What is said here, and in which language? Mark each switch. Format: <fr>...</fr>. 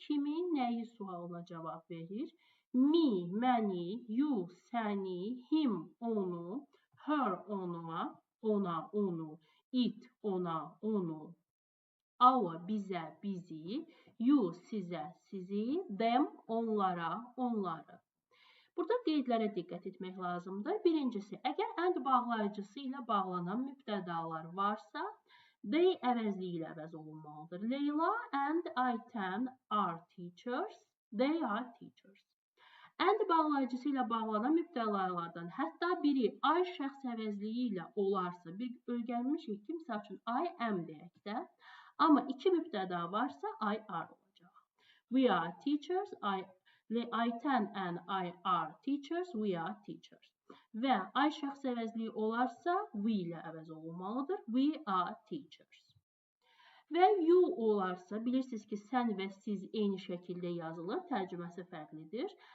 <az>Kimi, nəyi sualına cavab verir. Me, məni, you, səni, him, onu, her, ona, onu, it, ona, onu, our, bizə, bizi, you, sizə, sizi, them, onlara, onları. Burada qeydlərə diqqət etmək lazımdır. Birincisi, əgər and bağlayıcısı ilə bağlanan mübtədalar varsa, they əvəzliyi ilə əvəz olunmalıdır.</az> <en>Leyla and Ayten are teachers. They are teachers.</en> <az>And bağlayıcısı ilə bağlanan mübtədalardan hətta biri I şəxs əvəzliyi ilə olarsa, bir öyrənmişik ki, misal üçün I am deyək də. Amma iki mübtəda varsa I are olacaq.</az> <en>We are teachers. Ayten and I are teachers. We are teachers.</en> <az>Və I şəxs əvəzliyi olarsa, we ilə əvəz olunmalıdır.</az> <en>We are teachers.</en> <az>Və you olarsa, bilirsiniz ki, sən və siz eyni şəkildə yazılır, tərcüməsi fərqlidir.</az>